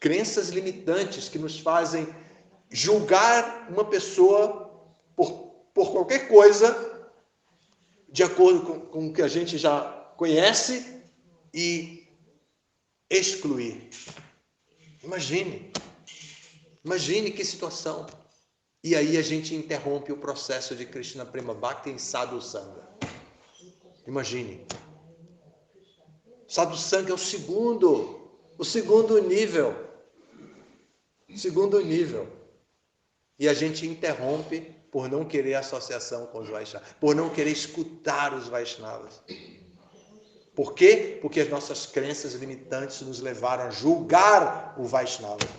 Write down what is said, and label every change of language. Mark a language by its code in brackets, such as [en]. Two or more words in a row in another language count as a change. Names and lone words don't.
[pt] crenças limitantes que nos fazem julgar uma pessoa por qualquer coisa de acordo com o que a gente já conhece e excluir. Imagine que situação. E aí a gente interrompe o processo de [sa] Krishna Prema Bhakti [pt] em [sa] Sadhu Sangha. [pt] Imagine. [sa] Sadhu Sangha [pt] é o segundo nível. Segundo nível. E a gente interrompe por não querer associação com os Vaishnavas, por não querer escutar os Vaishnavas. Por quê? Porque as nossas crenças limitantes nos levaram a julgar o Vaishnava.